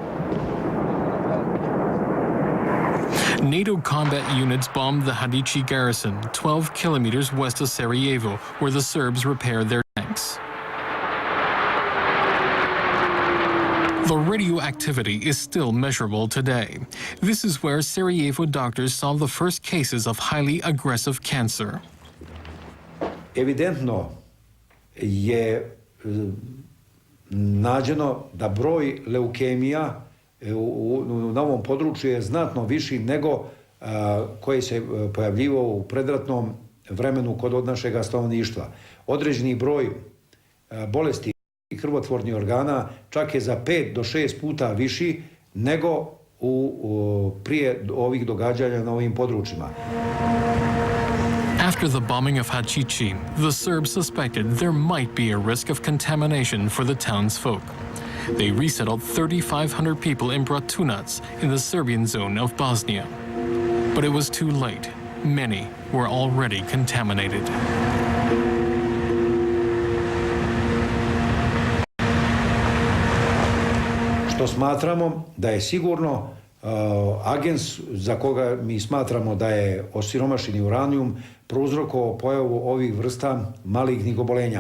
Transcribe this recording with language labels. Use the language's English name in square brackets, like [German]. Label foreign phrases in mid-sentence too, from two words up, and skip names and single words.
[English] NATO combat units bombed the Hadici garrison, 12 kilometers west of Sarajevo, where the Serbs repair their tanks. The radioactivity is still measurable today. This is where Sarajevo doctors saw the first cases of highly aggressive cancer. [Bosnian] Evidentno je nađeno da broj leukemija na ovom području je znatno viši nego koji se pojavljivao u predratnom vremenu kod našega stanovništva. Određeni broj bolesti krvotvornih organa čak je za 5 do 6 puta viši nego prije ovih događanja na ovim područjima. [English] After the bombing of Hachichi, the Serbs suspected there might be a risk of contamination for the townsfolk. They resettled 3,500 people in Bratunac in the Serbian zone of Bosnia. But it was too late. Many were already contaminated. [Serbian] Što smatramo da je sigurno agens za koga mi smatramo da je osiromašeni uranijum prouzrokovao pojavu ovih vrsta malignih obolenja.